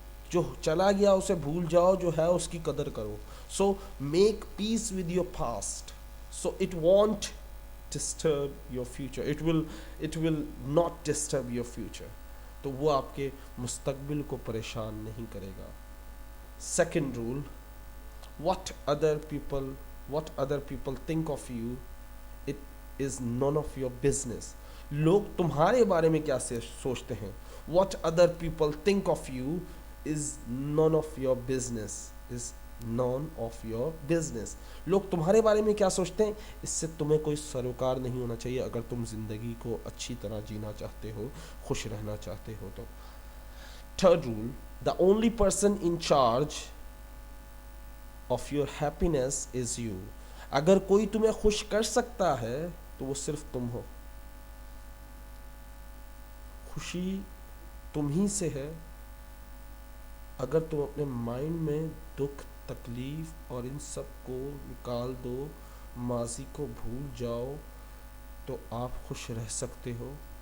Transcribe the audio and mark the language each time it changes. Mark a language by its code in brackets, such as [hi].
[ur] جو چلا گیا اسے بھول جاؤ، جو ہے اس کی قدر کرو. [en] So make peace with your past so it won't disturb your future. It will not disturb your future. [ur] تو وہ آپ کے مستقبل کو پریشان نہیں کرے گا. [en] Second rule: what other people what other people think of you, it is none of your business. [ur] لوگ تمہارے بارے میں کیا سوچتے ہیں. [en] what other people think of you is none of your business. is none of your business. [ur] لوگ تمہارے بارے میں کیا سوچتے ہیں، اس سے تمہیں کوئی سروکار نہیں ہونا چاہیے اگر تم زندگی کو اچھی طرح جینا چاہتے ہو، خوش رہنا چاہتے ہو تو. [en] Third rule: the only person in charge of your happiness is you. [ur] اگر کوئی تمہیں خوش کر سکتا ہے تو وہ صرف تم ہو. خوشی تم ہی سے ہے. اگر تم اپنے مائنڈ میں دکھ، تکلیف اور ان سب کو نکال دو، ماضی کو بھول جاؤ، تو آپ خوش رہ سکتے ہو.